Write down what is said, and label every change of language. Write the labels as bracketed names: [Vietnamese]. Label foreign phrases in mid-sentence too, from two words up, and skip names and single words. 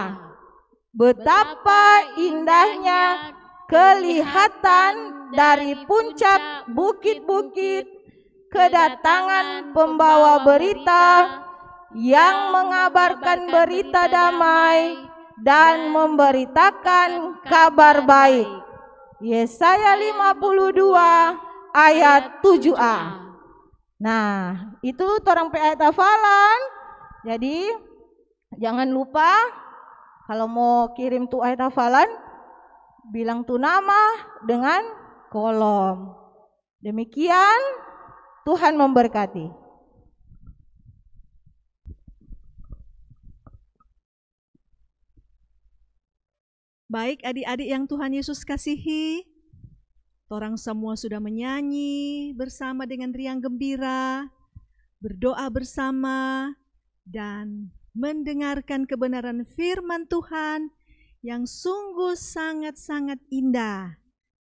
[Indonesian] Betapa indahnya kelihatan dari puncak bukit-bukit kedatangan pembawa berita yang mengabarkan berita damai dan memberitakan kabar baik. Yesaya 52 ayat 7a. [Manado Malay] Nah, itu torang pe ayat hafalan. [Indonesian] Jadi jangan lupa kalau mau kirim tuh ayat hafalan, bilang tuh nama dengan kolom. Demikian, Tuhan memberkati. Baik adik-adik yang Tuhan Yesus kasihi, torang semua sudah menyanyi bersama dengan riang gembira, berdoa bersama, dan mendengarkan kebenaran firman Tuhan yang sungguh sangat-sangat indah